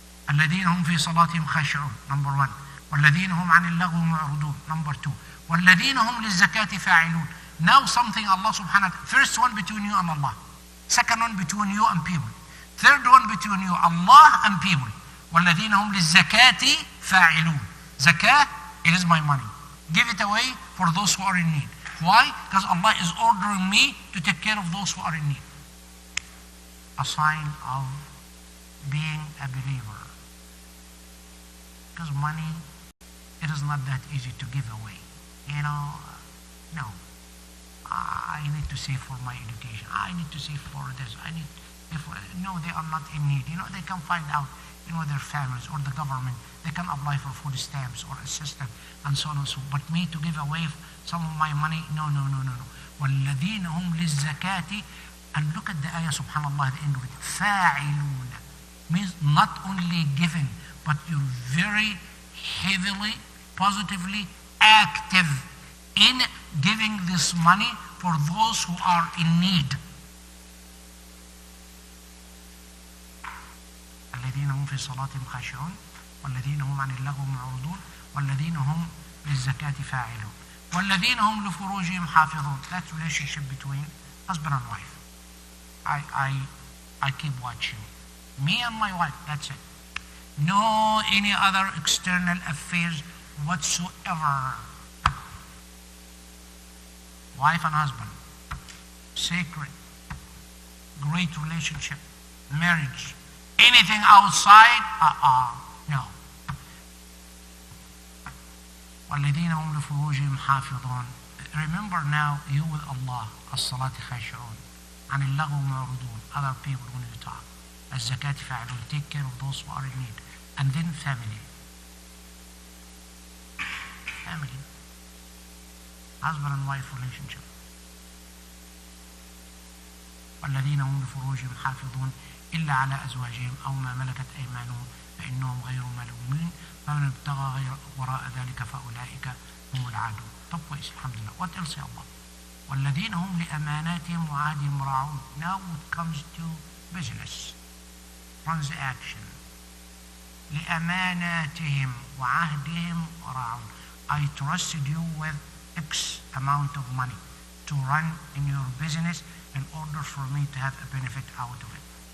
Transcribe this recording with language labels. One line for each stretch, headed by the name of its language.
Arabic: الذين هم في صلاتهم خاشعون.
English: Number one.
Arabic: والذين هم عن اللغو معرضون.
English: Number two.
Arabic: والذين هم للزكاة فاعلون.
English: Now something Allah subhanahu wa ta'ala. First one between you and Allah. Second one between you and people. Third one between you, Allah and people.
Arabic: والذين هم للزكاة فاعلون.
English: Zakah, it is my money. Give it away for those who are in need. Why? Because Allah is ordering me to take care of those who are in need. A sign of being a believer. Because money, it is not that easy to give away. You know, no. I need to save for my education. I need to save for this. No, they are not in need. You know, they can find out, you know, their families or the government. They can apply for food stamps or assistance and so on and so on. But me to give away some of my money, no.
Arabic: وَالَّذِينَ هُمْ لِلزَّكَاةِ.
English: And look at the ayah, subhanAllah, at the end of it.
Arabic: فَاعِلُونَ.
English: Means not only giving, but you're very heavily, positively active in giving this money for those who are in need.
Arabic: الذين هم في صلاتهم خاشعون والذين هم عن اللغو معرضون والذين هم للزكاة فاعلون والذين هم لفروجهم حافظون.
English: That relationship between husband and wife. I keep watching. Me and my wife, that's it. No any other external affairs whatsoever. Wife and husband, sacred, great relationship, marriage. Anything outside, no.
Arabic: وَالَّذِينَ هُمْ لِفُرُوجِهِمْ حَافِظُونَ.
English: Remember now, you with Allah,
Arabic: الصلاة خاشعون, عن اللغو معرضون.
English: Other people when you talk.
Arabic: الزكاة فاعلون.
English: Take care of those who are in need. And then family. Family. Husband and wife relationship.
Arabic: والذين هم لفروجهم حافظون إلا على أزواجهم أو ما ملكت أيمانهم فإنهم غير ملومين فمن ابتغى وراء ذلك فأولئك هم العادون. طب كويس, الحمد لله.
English: What else
Arabic: يا Allah? وَالَّذِينَ هُمْ لِأَمَانَاتِهِمْ وَعَهْدِهِمْ رَاعُونَ.
English: Now it comes to business, transaction.
Arabic: لِأَمَانَاتِهِمْ وَعَهْدِهِمْ رَاعُونَ.
English: I trusted you with X amount of money to run in your business in order for me to have a benefit out of it.